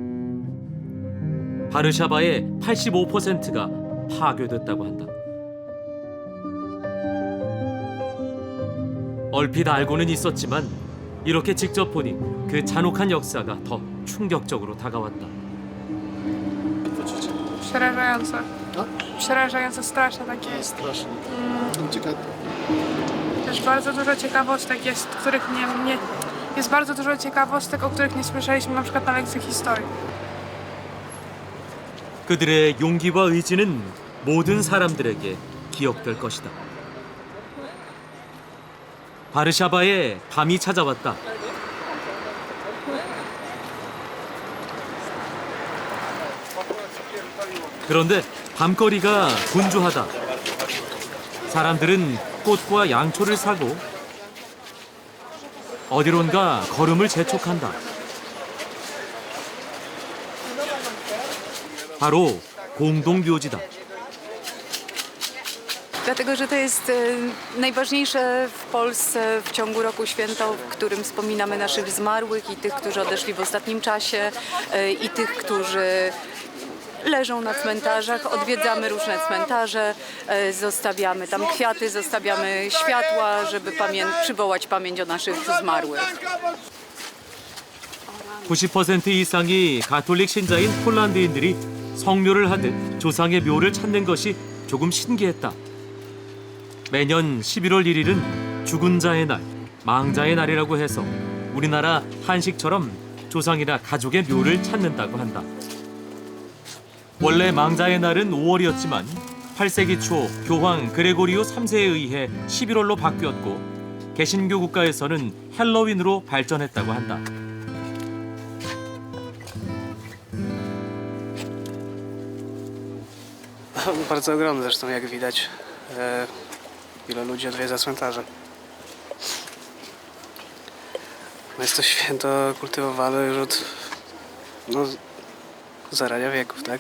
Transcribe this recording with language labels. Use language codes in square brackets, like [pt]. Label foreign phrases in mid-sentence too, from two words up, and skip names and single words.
[ko] 바르샤바의 85%가 파괴됐다고 한다. 얼핏 알고는 있었지만 이렇게 직접 보니 그 잔혹한 역사가 더 충격적으로 다가왔다. [pl] Przerażające. Przerażające, straszne takie. Strasznie. Ciekawe. Też bardzo dużo ciekawostek jest, jest bardzo dużo ciekawostek, o których nie słyszeliśmy na przykład na lekcji historii. [ko] 그들의 용기와 의지는 모든 사람들에게 기억될 것이다. 바르샤바에 밤이 찾아왔다. 그런데 밤거리가 분주하다. 사람들은 꽃과 양초를 사고 어디론가 걸음을 재촉한다. 바로 공동묘지다. [pl] Dlatego, że to jest najważniejsze w Polsce w ciągu roku święto, w którym wspominamy naszych zmarłych i tych, którzy odeszli w ostatnim czasie i tych, którzy leżą na cmentarzach. Odwiedzamy różne cmentarze, zostawiamy tam kwiaty, zostawiamy światła, żeby przywołać pamięć o naszych zmarłych. [ko] 90% 이상이 가톨릭 신자인 폴란드인들이 성묘를 하듯 조상의 묘를 찾는 것이 조금 신기했다. 매년 11월 1일은 죽은 자의 날, 망자의 날이라고 해서 우리나라 한식처럼 조상이나 가족의 묘를 찾는다고 한다. 원래 망자의 날은 5월이었지만 8세기 초 교황 그레고리오 3세에 의해 11월로 바뀌었고 개신교 국가에서는 헬로윈으로 발전했다고 한다. [pl] Bardzo ogromny zresztą, jak widać, ile ludzi odwiedza cmentarze. No jest to święto kultywowane już od zarania wieków, tak?